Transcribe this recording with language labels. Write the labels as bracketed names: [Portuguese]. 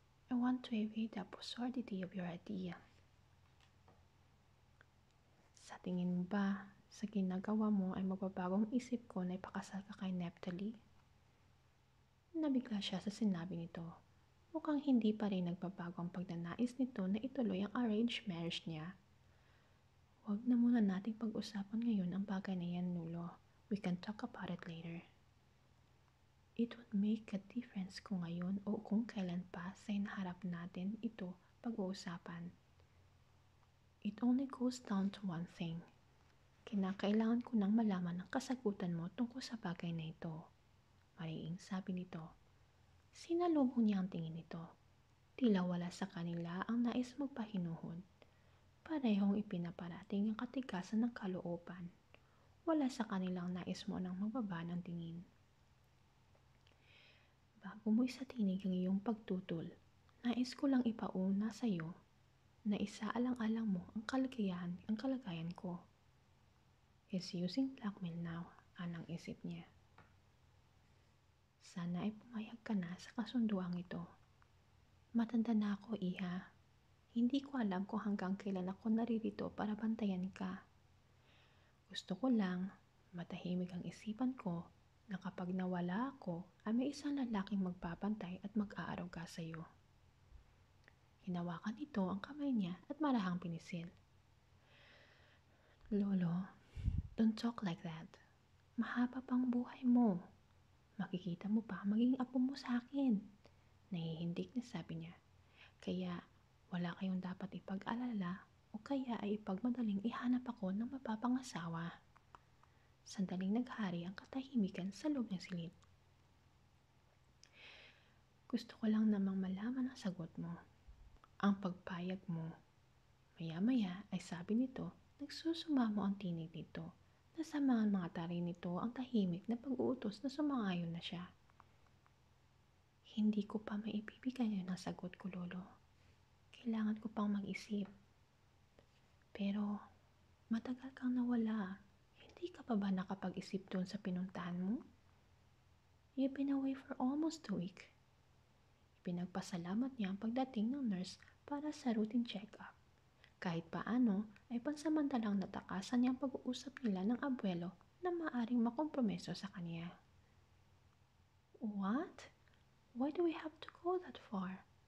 [English] I want to evade the absurdity of your idea. [Filipino] Sa tingin mo ba, sa ginagawa mo ay magbabagong isip ko na ipakasal ka kay Neftali? Nabigla siya sa sinabi nito. Mukhang hindi pa rin nagbabago ang pagnanais nito na ituloy ang arranged marriage niya. Huwag na muna nating pag-usapan ngayon ang bagay na yan, Nulo. [English] We can talk about it later. It would make a difference [Filipino] kung ngayon o kung kailan pa sa hinaharap natin ito pag-uusapan. [English] It only goes down to one thing. [Filipino] Kinakailangan ko nang malaman ang kasagutan mo tungkol sa bagay na ito. Mariing sabi nito. Sinalubong niya ang tingin nito. Tila wala sa kanila ang nais magpahinuhod. Parehong ipinaparating ang katigasan ng kalooban. Wala sa kanilang nais mo nang magbaba ng tingin. Bago mo isatinig ang iyong pagtutol, nais ko lang ipauna sa iyo na isaalang-alang mo ang kalagayan ko. [English] He's using blackmail now, [Filipino] anang isip niya. Sana ay pumayag ka na sa kasunduang ito. Matanda na ako, iha. Hindi ko alam kung hanggang kailan ako naririto para bantayan ka. Gusto ko lang, matahimik ang isipan ko na kapag nawala ako ay may isang lalaking magbabantay at mag-aaruga sa iyo. Hinawakan nito ang kamay niya at marahang pinisil. [English] Lolo, don't talk like that. [Filipino] Mahaba pang buhay mo. Makikita mo pa maging apo mo sa akin. Nahihindik na sabi niya. Kaya wala kayong dapat ipag-alala o kaya ay ipagmadaling ihanap ako ng mapapangasawa. Sandaling naghari ang katahimikan sa loob ng silid. Gusto ko lang namang malaman ang sagot mo. Ang pagpayag mo. Maya-maya ay sabi nito, nagsusumamo ang tinig nito. Nasa mga tari nito ang tahimik na pag-uutos na sumangayon na siya. Hindi ko pa maibibigay yun ang sagot ko, Lolo. Kailangan ko pang mag-isip. Pero, matagal kang nawala. Hindi ka pa ba nakapag-isip doon sa pinuntahan mo? [English] You've been away for almost a week. [Filipino] Pinagpasalamat niya ang pagdating ng nurse para sa routine check-up. Kahit paano ay pansamantalang natakasan niya ang pag-uusap nila ng abuelo na maaring makompromiso sa kanya. [English] What? Why do we have to go that far?